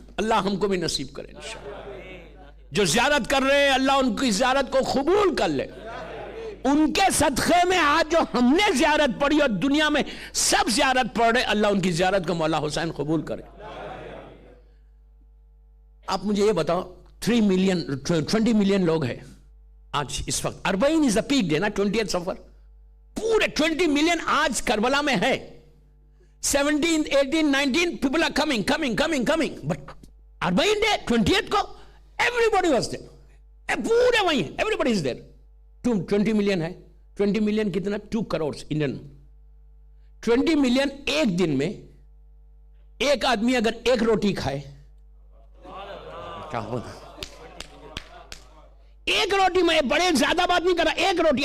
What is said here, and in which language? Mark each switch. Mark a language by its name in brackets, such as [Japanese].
[Urdu] اللہ ہم کو بھی نصیب کرے انشاءاللہ. جو زیارت کر رہے ہیں اللہ ان کی زیارت کو قبول کر لے. ان کے صدقے میں آج جو ہم نے زیارت پڑھی اور دنیا میں سب زیارت پڑھ رہے, اللہ ان کی زیارت کو مولا حسین قبول کرے. آپ مجھے یہ بتاؤ 20 ملین لوگ ہیں آج اس وقت. [English] 40 is the peak day نا, 20th سفر. پورے 20 ملین آج کربلا میں ہے. 17, 18, 19 people are coming. But 40 day 20th کو everybody was there. [Urdu] پورے وہیں ہیں, everybody is there. 20 ملین ہے. 20 ملین کتنا؟ 2 کروڑ انڈین. 20 ملین ایک دن میں ایک آدمی اگر ایک روٹی کھائے کیا ہوگا؟ ایک روٹی میں, بڑے زیادہ بات نہیں کر رہا, ایک روٹی.